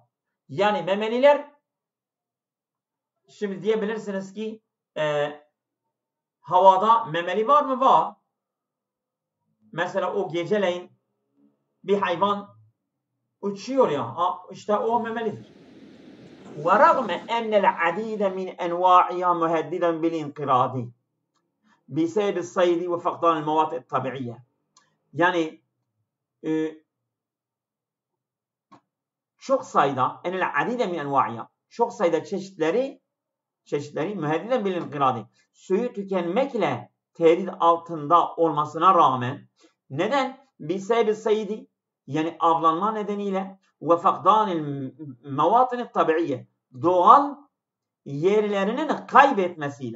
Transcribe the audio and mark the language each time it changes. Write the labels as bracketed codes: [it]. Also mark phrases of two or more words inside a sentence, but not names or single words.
[tr] Yani memeliler, şimdi diyebilirsiniz ki havada memeli var mı? Var. Mesela o geceleyin bir hayvan uçuyor ya, işte o memelidir. [ar] وَرَغْمَ أَنَّ الْعَدِيدَ مِنْ أَنْوَاعِهَا مُهَدِّدًا بِالْاِنْقِرَاضِ بِسَبَبِ الصَّيْدِ وَفَقْدَانِ الْمَوَاتِ الطَّبِعِيَّةِ. [tr] Yani çok sayıda [ar] الْعَدِيدَ مِنْ أَنْوَاعِهَا, [tr] çok sayıda çeşitleri [ar] مهدداً بالانقراض, [tr] suyu tükenmekle tehdit altında olmasına rağmen, neden? [ar] بسبب الصيد, [tr] yani avlanma nedeniyle, ve [ar] فقدان المواطن الطبيعية, [tr] doğal yerlerinin kaybetmesiyle.